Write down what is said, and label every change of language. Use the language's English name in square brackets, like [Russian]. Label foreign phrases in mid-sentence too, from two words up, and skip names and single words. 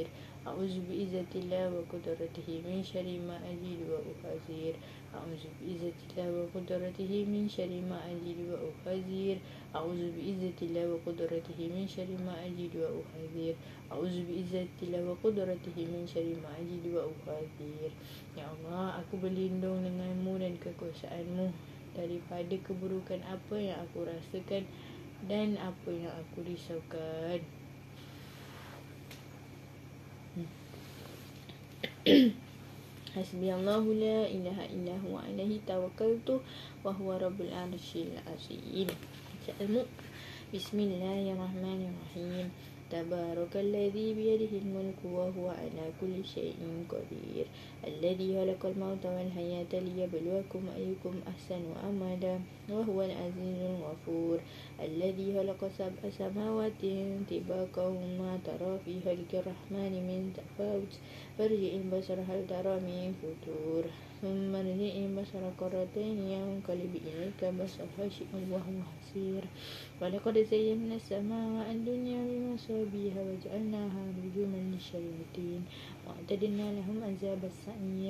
[Arabic] أعوذ بعزة الله وقدرته من شر ما أجد وأحذر. أعوذ بعزة الله وقدرته من شر ما أجد وأحذر. أعوذ بعزة الله وقدرته من شر ما أجد وأحذر. أعوذ بعزة الله وقدرته من شر ما أجد وأحذر. [Malay] Ya Allah, aku berlindung denganmu dan kekuasaanmu daripada keburukan apa yang aku rasakan dan apa yang aku risaukan. [Arabic] حسبي الله لا إله إلا هو عليه توكلت وهو رب العرش العظيم. Bismillahirrahmanirrahim. تبارك الذي بيده الملك وهو على كل شيء قدير. الذي خلق الموت والحياة ليبلوكم أيكم أحسن عملا وهو العزيز الغفور. الذي خلق سبع سماوات طباقا ما ترى في خلق الرحمن من تفاوت. فارجع البصر هل ترى من فطور. ثم ارجع البصر كرتين ينقلب إليك بصر خاسئا وهو حسير. ولقد زينا السماء الدنيا بمصابيح وجعلناها رجوما للشياطين وأعتدنا لهم عذاب السعير.